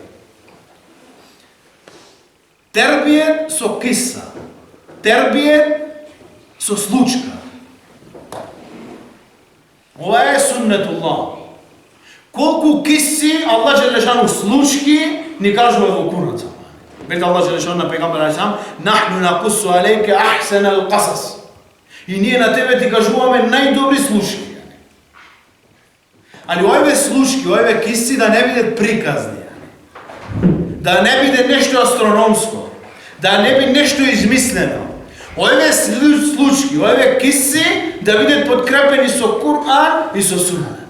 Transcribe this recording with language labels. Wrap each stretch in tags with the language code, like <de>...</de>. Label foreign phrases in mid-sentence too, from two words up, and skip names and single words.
<mk>Тербиет со киса, тербиет со случка. Ова е суннетуллах. колку киси Аллах Желешану случки ни кажува во Куранот. Вели Аллах Желешану на пегамбер алейхиссалам:</mk> <ar>"نحن نقص عليك أحسن القصص."</ar> <mk>И ние на тебе ти кажуваме најдобри случки. Али овие случки, овие киси да не бидат приказни. Да не биде нешто астрономско, да не биде нешто измислено. Овие случки, овие киси да бидат подкрепени со Кур'ан и со Сунет.</mk>